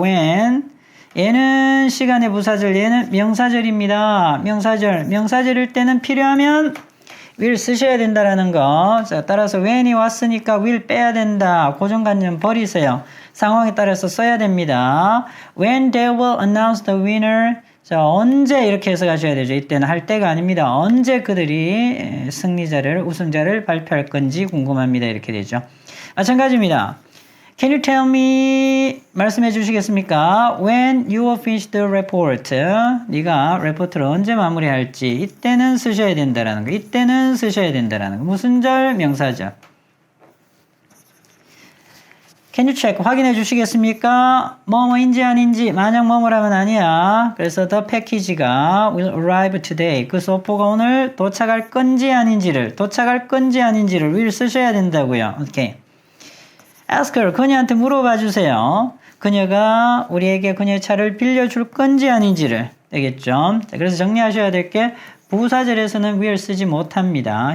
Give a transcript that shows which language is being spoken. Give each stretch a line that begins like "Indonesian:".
Korean: when 얘는 시간의 부사절, 얘는 명사절입니다. 명사절일 때는 필요하면 will 쓰셔야 된다라는 거. 자, 따라서 when이 왔으니까 will 빼야 된다. 고정관념 버리세요. 상황에 따라서 써야 됩니다.
English: When they will announce the winner.
Korean: 자, 언제 이렇게 해서 가셔야 되죠. 이때는 할 때가 아닙니다. 언제 그들이 우승자를 발표할 건지 궁금합니다. 이렇게 되죠. 마찬가지입니다.
English: Can you tell me
Korean: 말씀해 주시겠습니까?
English: When you will finish the report.
Korean: 네가 레포트를 언제 마무리할지 이때는 쓰셔야 된다라는 거. 이때는 쓰셔야 된다라는 거. 무슨 절? 명사절.
English: Can you check?
Korean: 확인해 주시겠습니까? 뭐뭐인지 아닌지 만약 뭐뭐라면 아니야. 그래서 the package가
English: will arrive today.
Korean: 그 소포가 오늘 도착할 건지 아닌지를 will 쓰셔야 된다고요.
English: 오케이. Ask her.
Korean: 그녀한테 물어봐 주세요. 그녀가 우리에게 그녀의 차를 빌려줄 건지 아닌지를. 되겠죠? 자, 그래서 정리하셔야 될 게 부사절에서는 will 쓰지 못합니다.